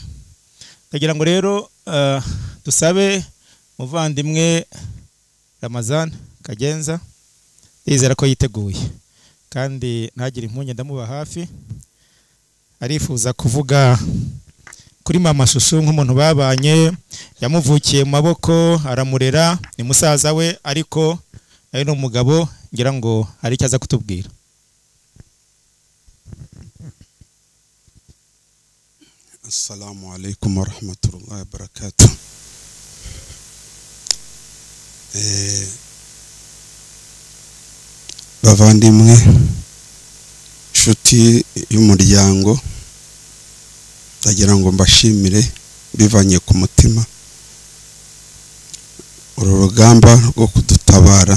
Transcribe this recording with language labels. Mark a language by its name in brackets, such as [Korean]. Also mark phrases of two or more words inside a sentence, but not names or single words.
[Kinyarwanda] Tagira ngo rero dusabe muvandimwe Ramazan Kagenza, yizera ko yiteguye kandi ntagire impunye ndamuba hafi. Arifuza kuvuga kuri mama Shushu nk'umuntu babanye, yamuvukiye mu maboko aramurera, ni musaza we ariko ari n'umugabo, ngira ngo hari icyo aza kutubwira. [Arabic] السلام عليكم ورحمة الله وبركاته. [Kinyarwanda] Bavandimwe, inshuti y'umuryango, ndagira ngo mbashimire bivanye ku mutima uru rugamba rwo kudutabara.